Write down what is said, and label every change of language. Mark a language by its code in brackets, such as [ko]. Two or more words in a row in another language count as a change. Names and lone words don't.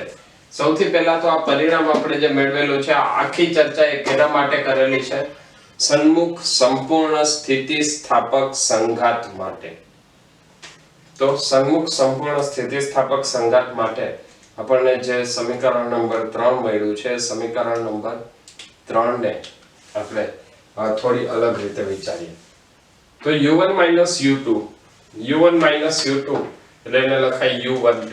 [gu] સૌથી પહેલા તો આ પરિણામ આપણે જે મેળવેલું છે આ આખી ચર્ચા એક એના માટે કરેલી છે સન્મુખ સંપૂર્ણ સ્થિતિસ્થાપક સંઘાત માટે. તો સન્મુખ સંપૂર્ણ સ્થિતિસ્થાપક સંઘાત માટે આપણને જે સમીકરણ નંબર 3 મળ્યું છે સમીકરણ નંબર 3 ને આપણે થોડી અલગ રીતે વિચારીએ. તો u1 minus u2 એટલે એને લખાય u12.